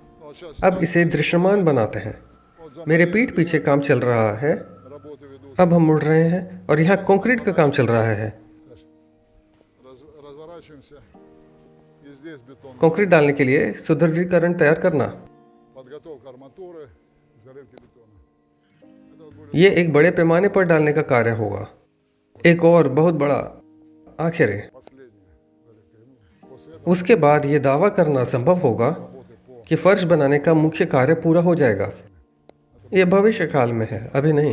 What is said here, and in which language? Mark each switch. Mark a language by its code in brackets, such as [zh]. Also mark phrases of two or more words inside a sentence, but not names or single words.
[ru] Вот сейчас [hi] अब इसे दृश्यमान बनाते हैं। [ru] вот за [hi] मेरे [ru] моей [hi] पीठ पीछे [ru] спиной [hi] काम चल रहा है। [ru] работы ведутся. [hi] अब हम मुड़ रहे हैं और यहाँ कंक्रीट का काम चल रहा है। [ru] Саш, разворачиваемся. И здесь бетон. [hi] कंक्रीट डालने के लिए सुदृढ़ीकरण तैयार करना। [ru] Подготовка арматуры, заливки бетона. Это вот будет [hi] ये एक बड़े पैमाने पर डालने का कार्य होगा। एक और बहुत बड़ा आखिर है। [ru] последняя заливка. Ну, после этого [hi] उसके बाद ये दावा करना संभव होगा [ru] работы по [hi] कि फर्श बनाने का मुख्य कार्य पूरा हो जाएगा। यह भविष्य काल में है, अभी नहीं।